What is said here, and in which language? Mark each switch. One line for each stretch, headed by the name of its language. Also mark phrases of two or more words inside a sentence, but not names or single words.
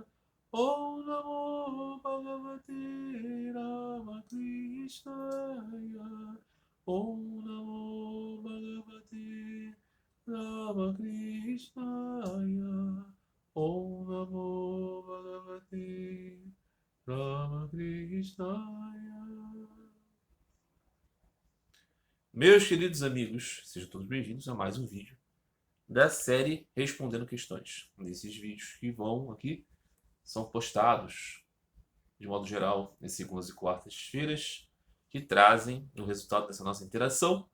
Sanskrit: ॐ नमो भगवते रामकृष्णाय. ॐ नमो भगवते रामकृष्णाय. ॐ नमो भगवते रामकृष्णाय.
Portuguese: Meus queridos amigos, sejam todos bem-vindos a mais um vídeo da série Respondendo Questões. Nesses vídeos que vão aqui são postados, de modo geral, nas segundas e quartas-feiras, que trazem o resultado dessa nossa interação.